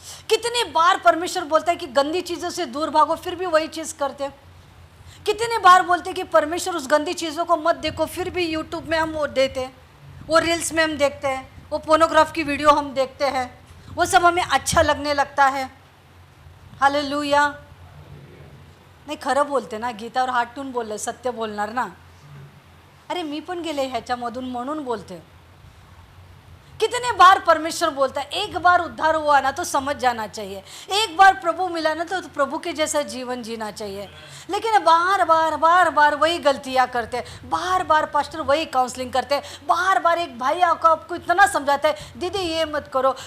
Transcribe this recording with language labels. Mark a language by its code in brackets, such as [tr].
[hi] कितनी बार परमेश्वर बोलता है कि गंदी चीज़ों से दूर भागो, फिर भी वही चीज़ करते हैं। कितनी बार बोलते हैं कि परमेश्वर उस गंदी चीज़ों को मत देखो, फिर भी यूट्यूब में हम वो देते हैं, वो रील्स में हम देखते हैं, वो पोर्नोग्राफ की वीडियो हम देखते हैं, वो सब हमें अच्छा लगने लगता है। हालेलुया। [mr] नाही खरं बोलते ना, गीतावर हात ठेवून बोलले, सत्य बोलणार ना। अरे मी पण गेले ह्याच्यामधून म्हणून बोलते। [hi] कितने बार परमेश्वर बोलता है, एक बार उद्धार हुआ ना तो समझ जाना चाहिए, एक बार प्रभु मिला ना तो प्रभु के जैसा जीवन जीना चाहिए। लेकिन बार बार बार बार वही गलतियां करते हैं, बार बार पास्टर वही काउंसलिंग करते हैं, बार बार एक भाई आपको इतना समझाता है दीदी ये मत करो।